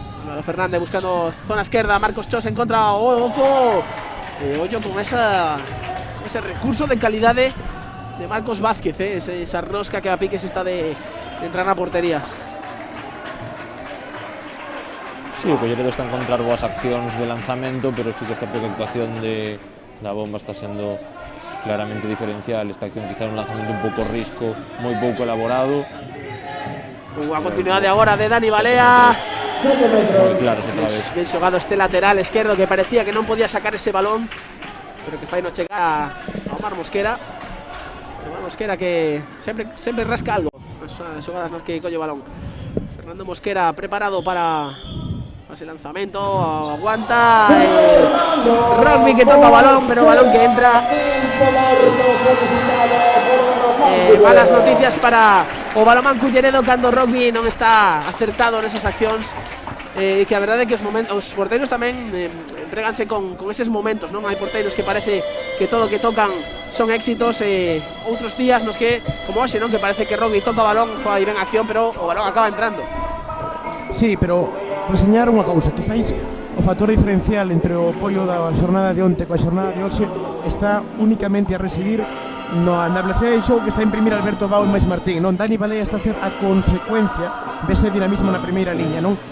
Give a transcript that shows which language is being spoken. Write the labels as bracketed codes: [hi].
[es] Álvaro Fernández buscando zona izquierda, Marcos Chos en contra, Oco. Hoyo con ese recurso de calidad de Marcos Vázquez, esa rosca [gl] que a piques está de entrar na portería. Sí, o Colleredo está a encontrar boas accións de lanzamento, pero sí que é certo que a actuación da bomba está sendo claramente diferencial. Esta acción quizá un lanzamento un pouco risco, moi pouco elaborado. A continuidade agora de Dani Balea. Moi claro, outra vez. Ben xogado este lateral esquerdo que parecía que non podía sacar ese balón, pero que fai no chegar a Omar Mosquera. Omar Mosquera que sempre rasca algo nas xogadas nas que colle o balón. Fernando Mosquera preparado para ese lanzamento, aguanta Rugby que toca balón, pero balón que entra. Malas noticias para o Balonmán Culleredo cando Rugby non está acertado nesas accións, que a verdade é que os porteiros tamén empreganse con eses momentos, non? Hai porteiros que parece que todo o que tocan son éxitos, outros días nos que, como hoxe, non? Que parece que Rugby toca o balón, fai ben acción, pero o balón acaba entrando. Sí, pero reseñar unha cousa, quizáis o factor diferencial entre o apoio da xornada de onte coa xornada de hoxe está únicamente a residir na velocidade de xogo que está a imprimir Alberto Bao e Mais Martín, non? Dani Balea está a ser a consecuencia dese dinamismo na primeira liña, non?